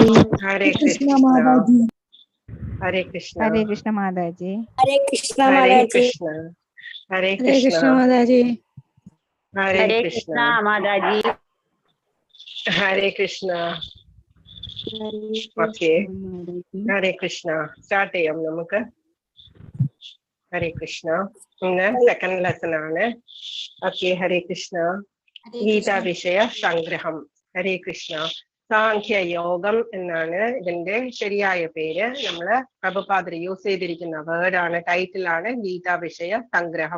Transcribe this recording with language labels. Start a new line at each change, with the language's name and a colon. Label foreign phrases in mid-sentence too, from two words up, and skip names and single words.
English: Hare Krishna. Hare Krishna. Hare Krishna Mataji. Hare Krishna Hare Mataji. Krishna. Hare Hare Krishna Krishna. Mataji. Hare Hare Krishna. Krishna Mataji. Hare Krishna. Okay. Hare Krishna.
Malayalam: Start ചെയ്യാം നമുക്ക്.
English: Hare Krishna.
Malayalam: ഇന്ന് സെക്കൻഡ് ലെസൺ ആണ്.
English: Okay, Hare Krishna.
Malayalam: ഗീതാ വിഷയ സംഗ്രഹം. ഹരേ കൃഷ്ണ. സാഖ്യ യോഗം എന്നാണ് ഇതിന്റെ ശരിയായ പേര്. നമ്മള് പ്രഭുപാദർ യൂസ് ചെയ്തിരിക്കുന്ന വേർഡാണ്, ടൈറ്റിലാണ് ഗീതാ വിഷയ സംഗ്രഹം.